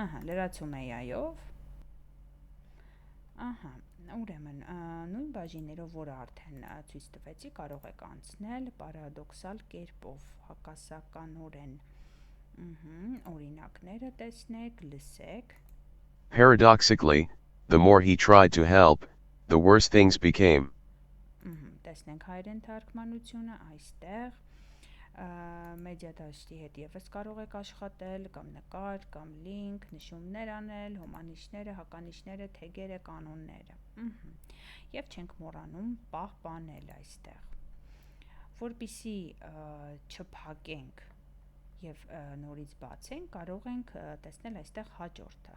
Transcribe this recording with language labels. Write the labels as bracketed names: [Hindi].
[Armenian] Լրացում AI-ով. Ուրեմն, նույն բաժիններով, որը արդեն ցույց տվեցի, կարող եք անցնել պարադոքսալ կերպով, հակասականորեն. Օրինակները տեսնեք, լսեք. [English] Paradoxically, the more he tried to help, the worse things became. [Armenian] Տեսնենք հայերեն թարգմանությունը այստեղ. Մեդիա դաշտի հետ եւս կարող եք աշխատել, կամ նկար, կամ լինք, նշումներ անել, հոմանիշները, հականիշները, թեգերը, կանոնները. Եվ չենք մոռանում պահպանել այստեղ. Որպեսզի չփակենք եւ նորից բացենք, կարող ենք տեսնել այստեղ հաջորդը.